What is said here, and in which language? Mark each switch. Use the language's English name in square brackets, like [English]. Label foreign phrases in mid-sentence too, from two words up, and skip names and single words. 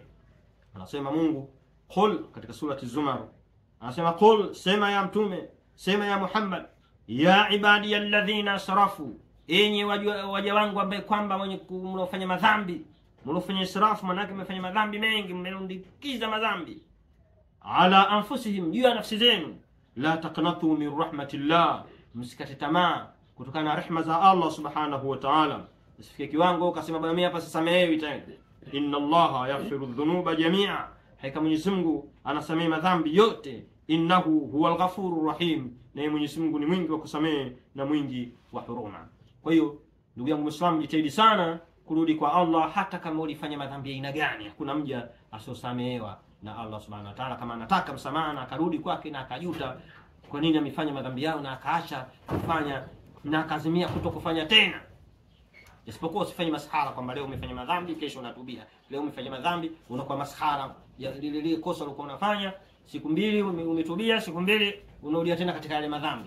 [Swahili] Anasema Mungu qul katika surati Zumar, anasema qul, sema ya mtume, sema ya Muhammad, [Arabic] يا عبادي الذين أسرفوا, [Swahili] enyi waja wangu ambaye kwamba mnaofanya madhambi, mnaofanya israfu, manake mmefanya madhambi mengi, mmerundikiza madhambi, [Arabic] على أنفسهم, [Swahili] juu ya nafsi zenu, [Arabic] لا تقنطوا من رحمة الله, [Swahili] msikate tamaa kutokana na rehema za Allah [Arabic] سبحانه وتعالى. [Swahili] Usifike kiwango ukasema bwana mimi hapa sisamehewi tena. [Arabic] إن الله يغفر الذنوب جميعا, [Swahili] hakika Mwenyezi Mungu anasamehe madhambi yote. [Arabic] إنه هو الغفور الرحيم, [Swahili] na Mwenyezi Mungu ni mwingi wa kusamehe na mwingi wa huruma. Kwa hiyo ndugu yangu Muislamu, jitahidi sana kurudi kwa Allah, hata kama ulifanya madhambi aina gani. Hakuna mja asiosamehewa na Allah [Arabic] سبحانه وتعالى. [Swahili] Kama anataka msamaha na akarudi kwake na akajuta kwa nini amefanya madhambi yao na akaacha kufanya na akazimia kutokufanya tena, isipokuwa usifanye masahara kwamba leo umefanya madhambi kesho unatubia, leo umefanya madhambi unakuwa masahara ya lile kosa ulikuwa unafanya, siku mbili umetubia, siku mbili unarudia tena katika yale madhambi.